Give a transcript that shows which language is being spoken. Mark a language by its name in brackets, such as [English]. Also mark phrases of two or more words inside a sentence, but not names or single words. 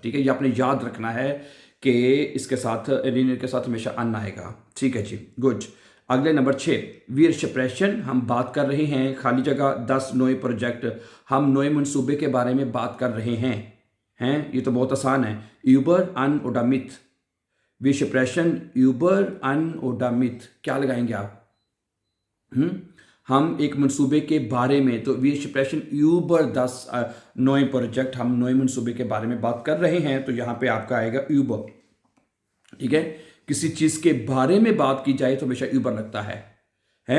[Hindi] ठीक है, ये आपने याद रखना है कि इसके साथ एरिन के साथ हमेशा अन आएगा। ठीक है जी, गुड। अगले नंबर 6, [German] wir sprechen, [Hindi] हम बात कर रहे हैं। खाली जगह 10 नए प्रोजेक्ट, हम नए मनसूबे के बारे में बात कर रहे हैं। ये तो बहुत आसान है। [German] über an oder mit, Wir sprechen über ein oder mit, [Hindi] क्या लगाएंगे आप? हम एक मंसूबे के बारे में, तो [German] wir sprechen über 10 [Hindi] नए प्रोजेक्ट, हम नए मंसूबे के बारे में बात कर रहे हैं, तो यहाँ पे आपका आएगा यूबर। ठीक है, किसी चीज़ के बारे में बात की जाए तो हमेशा यूबर लगता है।